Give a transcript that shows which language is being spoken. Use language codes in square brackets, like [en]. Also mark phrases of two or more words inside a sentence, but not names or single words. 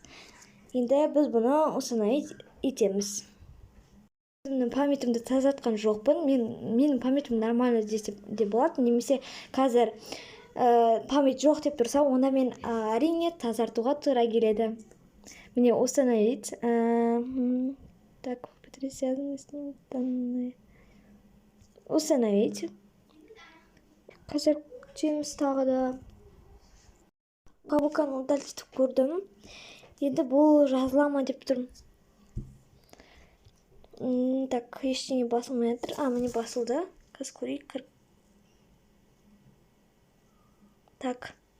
[kk] Енді біз бұны установить етеміз. Менің памятімді тазартқан жоқпын. Менің памятім нормально десе де болады. Немесе қазір память жоқ деп тұрса, онда мен әрине тазартуға тура келеді. Міне установить. [ru] Так, потрясающие данные. [kk] Установить. Қазір күтеміз тағы да. Боканы удалить көрдім. Енді бұл жазылама деп тұрмын. Так, ештеңе басылмай жатыр. Міне басылды. Қазір көрейік. Так.